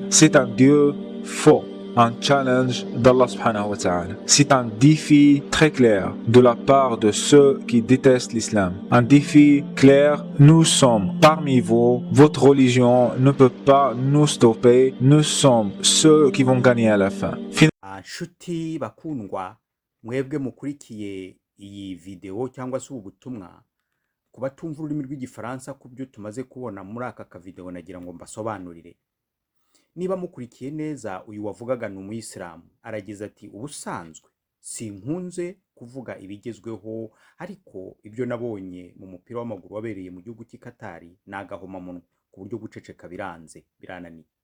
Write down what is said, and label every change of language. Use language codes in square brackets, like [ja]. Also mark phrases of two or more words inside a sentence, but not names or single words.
[fr] C'est un dieu faux, un challenge d' [ar] الله سبحانه وتعالى. [fr] C'est un défi très clair de la part de ceux qui détestent l'islam. Un défi clair, nous sommes parmi vous, votre religion ne peut pas nous stopper, nous sommes ceux qui vont gagner à la fin. [rw] nshuti bakundwa mwebwe mukurikiye iyi video cyangwa se ubu butumwa ku batumva ururimi rw'igifaransa ku byo tumaze kubona muri aka kavideo nagira ngo mbasobanurire. Niba mukurikiye neza, uyu wavugaga ni umuyisilamu, aragize ati ubusanzwe sinkunze kuvuga ibigezweho, ariko ibyo nabonye mu mupira w'amaguru wabereye mu gihugu cy'Ikatari nagahomamunwa ku buryo guceceka birananiye.